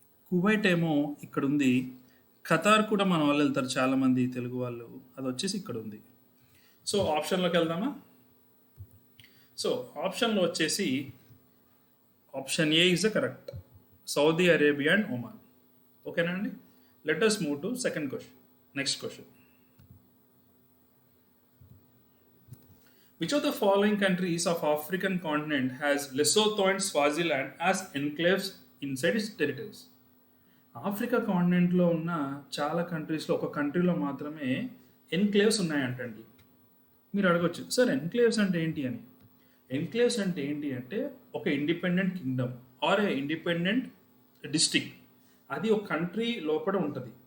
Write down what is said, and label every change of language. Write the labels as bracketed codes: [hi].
[te] Kuwait ఏమో ఇక్కడ ఉంది, ఖతార్ కూడా మన వాళ్ళు వెళ్తారు చాలామంది తెలుగు వాళ్ళు, అది వచ్చేసి ఇక్కడ ఉంది. సో ఆప్షన్లోకి వెళ్దామా. సో ఆప్షన్లో వచ్చేసి [en] option A is the correct, [te] Saudi Arabia and Oman. ఓకేనా అండి? [en] Let us move to second question. Next question, which of the following countries of African continent has Lesotho and Swaziland as enclaves inside its territories? [te] Africa కాంటినెంట్లో ఉన్న చాలా కంట్రీస్లో ఒక కంట్రీలో మాత్రమే enclaves ఉన్నాయంటండి. మీరు అడగొచ్చు సార్ ఎన్క్లేవ్స్ అంటే ఏంటి అని. ఎన్క్లేవ్స్ అంటే ఏంటి అంటే ఒక [en] independent kingdom or a independent district, [te] అది ఒక కంట్రీ లోపల ఉంటుంది.